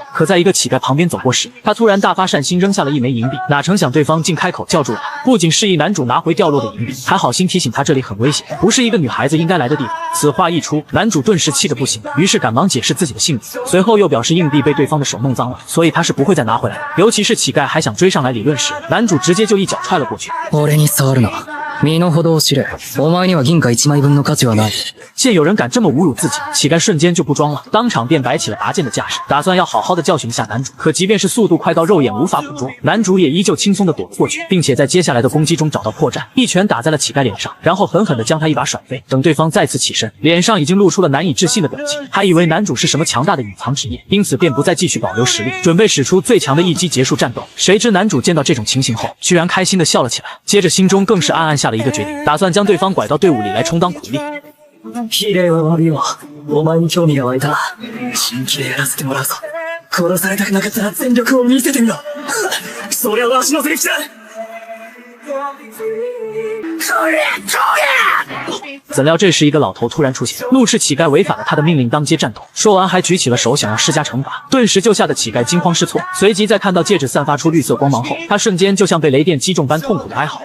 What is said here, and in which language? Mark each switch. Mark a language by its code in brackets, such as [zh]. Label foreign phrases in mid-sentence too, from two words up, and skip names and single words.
[zh] 可在一个乞丐旁边走过时，他突然大发善心扔下了一枚银币，哪成想对方竟开口叫住了他，不仅示意男主拿回掉落的银币，还好心提醒他这里很危险，不是一个女孩子应该来的地方。此话一出，男主顿时气得不行，于是赶忙解释自己的性命，随后又表示硬币被对方的手弄脏了，所以他是不会再拿回来的。尤其是乞丐还想追上来理论时，男主直接就一脚踹了过去。 [ja] 俺に触るな。身の程を知れ。お前には銀貨1枚分の価値はない。 [zh] 见有人敢这么侮辱自己，乞丐瞬间就不装了，当场便摆起了拔剑的架势，打算要好好的教训一下男主。可即便是速度快到肉眼无法捕捉，男主也依旧轻松的躲了过去，并且在接下来的攻击中找到破绽，一拳打在了乞丐脸上，然后狠狠的将他一把甩飞。等对方再次起身，脸上已经露出了难以置信的表情，还以为男主是什么强大的隐藏职业，因此便不再继续保留实力，准备使出最强的一击结束战斗。谁知男主见到这种情形后，居然开心的笑了起来，接着心中更是暗暗下了一个决定，打算将对方拐到队伍里来充当苦力。 [ja] 比例は悪いよ。お前に興味が湧いた。本気でやらせてもらうぞ。殺されたくなかったら全力を見せてみろ。それはわしのセリフだ。 [zh] 怎料这时一个老头突然出现，怒斥乞丐违反了他的命令，当街战斗。说完还举起了手想要施加惩罚，顿时就吓得乞丐惊慌失措。随即在看到戒指散发出绿色光芒后，他瞬间就像被雷电击中般痛苦的哀嚎。